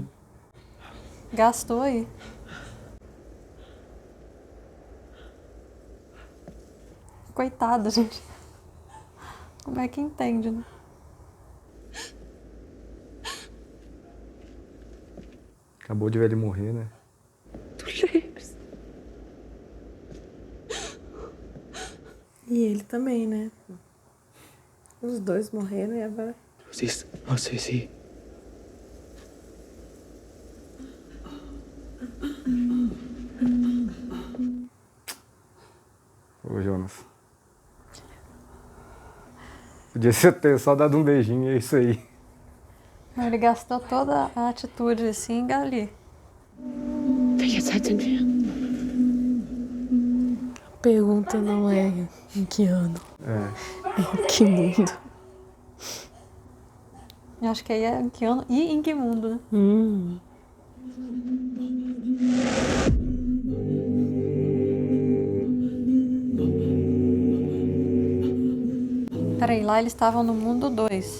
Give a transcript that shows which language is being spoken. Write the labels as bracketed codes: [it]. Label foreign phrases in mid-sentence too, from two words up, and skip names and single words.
[pt] Gastou aí. Coitado, gente. Como é que entende, né? Acabou de ver ele morrer, né? [de] Du lebst. [pt] E ele também, né? Os dois morreram e agora... [de] Du siehst aus wie sie. [pt] Ô, Jonas. Podia ser ter só dado um beijinho, é isso aí. Ele gastou toda a atitude assim ali. [de] Welche Zeit sind wir? [pt] A pergunta não é em que ano, É. é em que mundo. Eu acho que aí é em que ano e em que mundo, né? Peraí, lá eles estavam no mundo 2.